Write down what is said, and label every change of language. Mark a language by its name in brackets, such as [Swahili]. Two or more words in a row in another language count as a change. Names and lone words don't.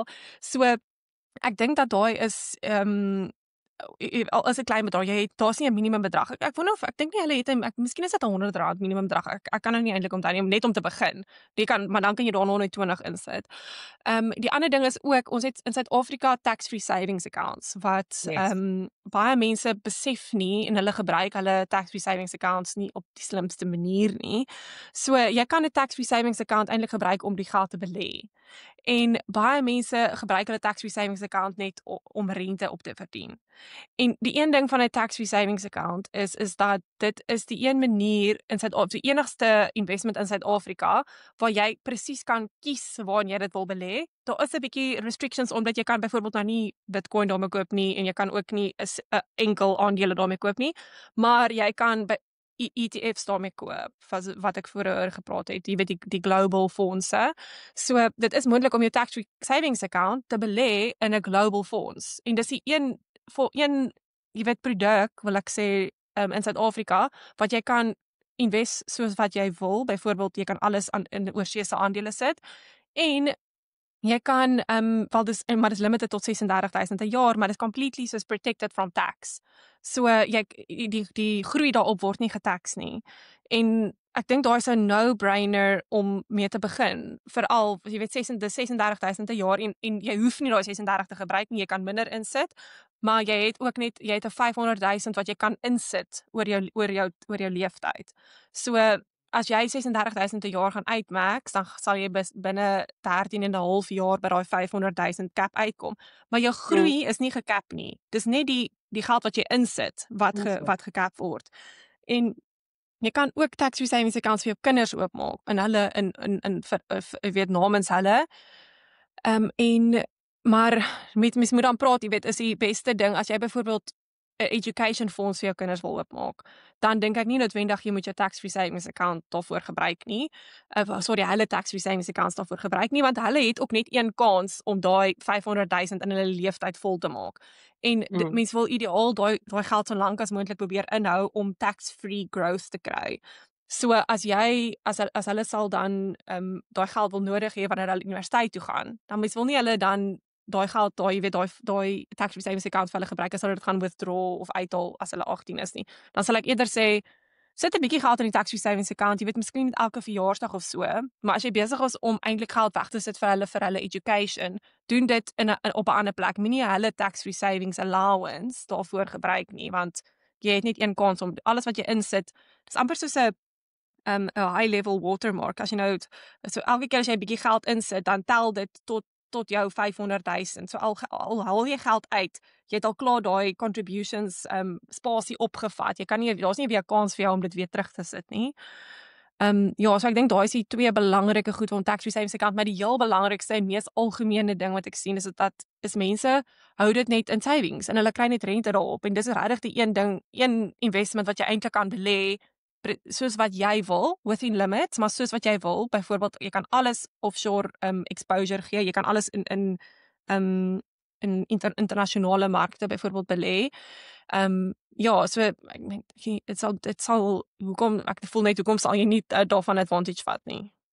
[Afrikaans] So ek dink dat daai is al is 'n klein bedrag, daar's nie 'n minimum bedrag. Ek wonder of ek dink nie hulle het miskien is dit R100 minimum bedrag. Ek kan nou nie eintlik onthou nie, net om te begin. Maar dan kan jy daar nog net 20 insit. Die ander ding is ook ons het in Suid-Afrika [English] tax-free savings accounts [Afrikaans] wat baie mense besef nie en hulle gebruik hulle [English] tax-free savings accounts [Afrikaans] nie op die slimste manier nie. So jy kan 'n [English] tax-free savings account [Afrikaans] eintlik gebruik om die geld te belê. En baie mense gebruik hulle [English] tax-free savings account [Afrikaans] net om rente op te verdien. En die een ding van 'n [English] tax-free savings account [Afrikaans] is dat dit is die een manier in die enigste investment in Suid-Afrika waar jy presies kan kies waar jy dit wil belê. Daar is 'n bietjie restrictions omdat jy kan byvoorbeeld nou nie Bitcoin daarmee koop nie en jy kan ook nie 'n enkel aandele daarmee koop nie, maar jy kan by ETF's daarmee koop, wat ek vroeër gepraat het, jy weet die global fondse. So dit is moontlik om jou [English] tax-free savings account [Afrikaans] te belê in 'n global fonds. En dis die een jy weet produk, wil ek sê, in Suid-Afrika wat jy kan invest soos wat jy wil. Byvoorbeeld jy kan alles in oorsese aandele sit en jy kan maar dis limited tot 36,000 'n jaar, maar dit is completely soos protected from tax. So die groei daarop word nie getax nie. En ek dink daar is 'n no-brainer om mee te begin. Veral jy weet 36,000 'n jaar en jy hoef nie daai 36 te gebruik nie, jy kan minder insit, maar jy het ook net 'n 500,000 wat jy kan insit oor jou leeftyd. So as jy 36,000 'n jaar gaan uitmaak, dan sal jy binne 13 en 'n half jaar by daai 500,000 cap uitkom. Maar jou groei is nie gekap nie. Dis net die geld wat jy insit wat gekap word. En jy kan ook [English] tax-free savings accounts [Afrikaans] vir jou kinders oopmaak en hulle in weet namens hulle. Maar mens moet dan praat, jy weet, is die beste ding as jy byvoorbeeld 'n education fonds vir jou kinders wil oopmaak, dan dink ek nie noodwendig jy moet jou [English] tax-free savings account [Afrikaans] daarvoor gebruik nie. Hulle [English] tax-free savings accounts [Afrikaans] daarvoor gebruik nie, want hulle het ook net een kans om daai 500,000 in hulle leeftyd vol te maak. En mens wil ideaal daai geld so lank as moontlik probeer inhou om [English] tax-free growth [Afrikaans] te kry. So as hulle sal dan daai geld wil nodig hê wanneer hulle universiteit toe gaan, dan mens wil nie hulle dan daai geld, daai [English] tax-free savings account [Afrikaans] vir hulle gebruik as hulle dit gaan withdraw of uithaal as hulle 18 is nie. Dan sal ek eerder sê, sit 'n bietjie geld in die [English] tax-free savings account, [Afrikaans] jy weet miskien nie elke verjaarsdag of so, maar as jy besig is om eintlik geld weg te sit vir hulle education, doen dit op 'n ander plek. Moenie hulle [English] tax-free savings allowance [Afrikaans] daarvoor gebruik nie, want jy het net een kans om alles wat jy insit, dis amper soos 'n [English] high level watermark. [Afrikaans] As jy nou so elke keer as jy 'n bietjie geld insit, dan tel dit tot jou 500,000. So al haal jy geld uit, jy het al klaar daai contributions spasie opgevat. Daar's nie weer 'n kans vir jou om dit weer terug te sit nie. So ek dink daai is die twee belangrike goed van [English] tax-free savings account, [Afrikaans] maar die heel belangrikste en mees algemene ding wat ek sien is mense hou dit net in savings en hulle kry net rente daarop en dis regtig die een investment wat jy eintlik kan belê soos wat jy wil, [English] within limits, [Afrikaans] maar soos wat jy wil. Byvoorbeeld, jy kan alles [English] offshore exposure [Afrikaans] gee, jy kan alles in internasionale markte byvoorbeeld belê. So dit sal ek voel net hoekom sal jy nie daarvan advantage vat nie.